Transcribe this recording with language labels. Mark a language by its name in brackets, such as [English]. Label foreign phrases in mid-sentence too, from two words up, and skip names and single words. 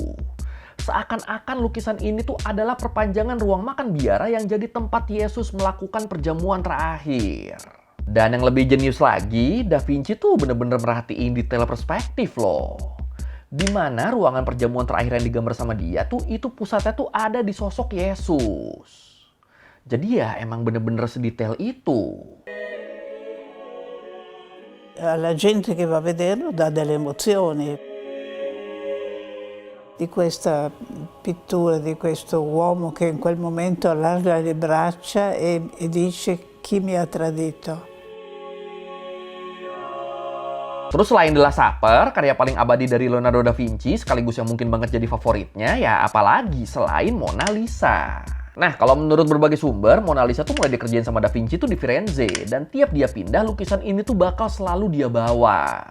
[Indonesian] Seakan-akan lukisan ini tuh adalah perpanjangan ruang makan biara yang jadi tempat Yesus melakukan perjamuan terakhir. Dan yang lebih jenius lagi, Da Vinci tuh bener-bener merhatiin detail perspektif loh. Di mana ruangan perjamuan terakhir yang digambar sama dia tuh itu pusatnya tuh ada di sosok Yesus. Jadi ya emang bener-bener sedetail itu. [Italian] Alla gente che va a vederlo dà delle emozioni. Di questa pittura di questo uomo che in quel momento allarga le braccia e dice chi mi ha tradito. [Indonesian] Terus selain The Last Supper, karya paling abadi dari Leonardo da Vinci, sekaligus yang mungkin banget jadi favoritnya, ya apalagi selain Mona Lisa. Nah, kalau menurut berbagai sumber, Mona Lisa tuh mulai dikerjain sama Da Vinci tuh di Firenze, dan tiap dia pindah, lukisan ini tuh bakal selalu dia bawa.